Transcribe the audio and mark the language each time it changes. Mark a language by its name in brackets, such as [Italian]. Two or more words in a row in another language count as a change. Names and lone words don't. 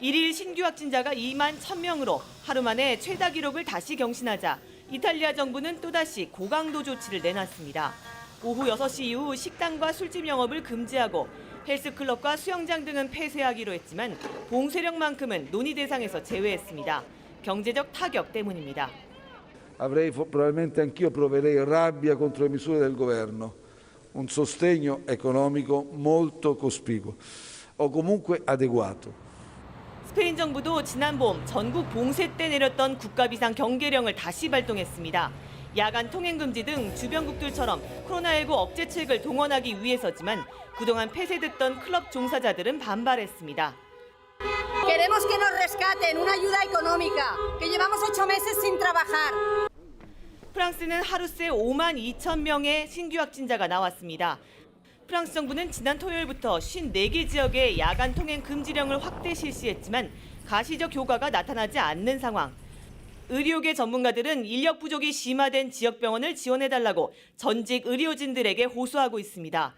[Korean] 1일 신규 확진자가 2만 1,000명으로 하루 만에 최다 기록을 다시 경신하자 이탈리아 정부는 또다시 고강도 조치를 내놨습니다. 오후 6시 이후 식당과 술집 영업을 금지하고 헬스클럽과 수영장 등은 폐쇄하기로 했지만 봉쇄령만큼은 논의 대상에서 제외했습니다. 경제적 타격 때문입니다. [Italian] Probabilmente anch'io proverei rabbia contro le misure del governo, un sostegno economico molto cospicuo o comunque adeguato. [Korean] 스페인 정부도 지난 봄 전국 봉쇄 때 내렸던 국가 비상 경계령을 다시 발동했습니다. 야간 통행 금지 등 주변국들처럼 코로나19 억제책을 동원하기 위해서지만 그동안 폐쇄됐던 클럽 종사자들은 반발했습니다. [Spanish] Queremos que nos rescaten una ayuda económica, que llevamos 8 meses sin trabajar. [Korean] 프랑스는 하루 새 5만 2천 명의 신규 확진자가 나왔습니다. 프랑스 정부는 지난 토요일부터 54개 지역에 야간 통행 금지령을 확대 실시했지만 가시적 효과가 나타나지 않는 상황. 의료계 전문가들은 인력 부족이 심화된 지역병원을 지원해달라고 전직 의료진들에게 호소하고 있습니다.